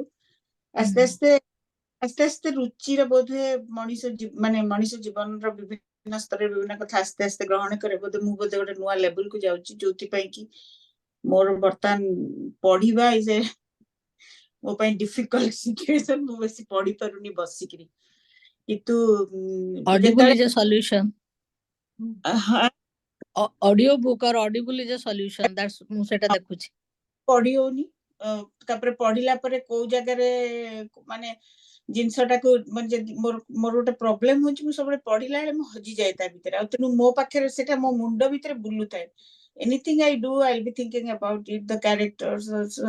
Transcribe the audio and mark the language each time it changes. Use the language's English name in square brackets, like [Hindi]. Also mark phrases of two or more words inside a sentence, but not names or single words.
[Odia] ଆସ୍ତେ ଆସ୍ତେ ଆସ୍ତେ ଆସ୍ତେ ରୁଚିର ବୋଧେ ମଣିଷ ଜୀବନର ବିଭିନ୍ନ ସ୍ତରରେ ବିଭିନ୍ନ କଥା ଆସ୍ତେ ଆସ୍ତେ ଗ୍ରହଣ କରେ। ବୋଧେ ମୁଁ ଗୋଟେ ନୂଆ ଲେଭେଲକୁ ଯାଉଛି, ଯୋଉଥିପାଇଁ କି ମୋର ବର୍ତ୍ତମାନ ପଢିବା ମୋ ପାଇଁ ଡିଫିକଲ୍ଟ ସିଚୁଏସନ। ମୁଁ ବେଶୀ ପଢି ପାରୁନି ବସିକିରି, କିନ୍ତୁ [English] Audible is a solution. Audio book or audible is a solution. That's [Odia] ମୁଁ ସେଟା ଦେଖୁଛି। ପଢି ହଉନି, ତାପରେ ପଢିଲା ପରେ କୋଉ ଜାଗାରେ ମାନେ ଜିନିଷଟାକୁ ମାନେ ଯଦି ମୋର ଗୋଟେ ପ୍ରୋବ୍ଲେମ ହଉଛି, ମୁଁ ସବୁବେଳେ ପଢିଲା ବେଳେ ମୁଁ ହଜିଯାଏ ତା ଭିତରେ, ଆଉ ତେଣୁ ମୋ ପାଖରେ ସେଟା ମୋ ମୁଣ୍ଡ ଭିତରେ ବୁଲୁଥାଏ। [English] Anything I do I be thinking about it, the characters.